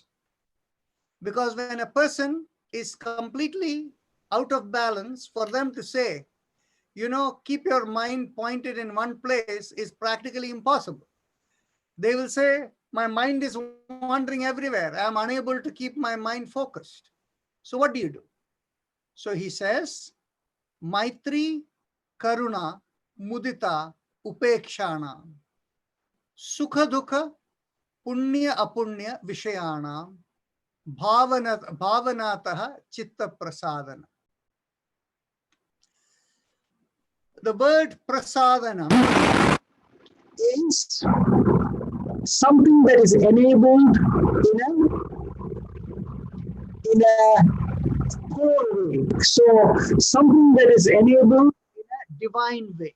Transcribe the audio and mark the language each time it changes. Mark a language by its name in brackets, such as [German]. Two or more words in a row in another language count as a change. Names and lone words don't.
[English] Because when a person is completely out of balance, for them to say, you know, keep your mind pointed in one place is practically impossible. They will say, my mind is wandering everywhere. I am unable to keep my mind focused. So what do you do? So he says, [Sanskrit] Maitri, Karuna, Mudita, Upekshana, Sukha Dukha, Punya Apunya Vishayana, Bhavanataha Chitta Prasadana. [English] The word prasadana is something that is enabled in a whole way. So something that is enabled in a divine way.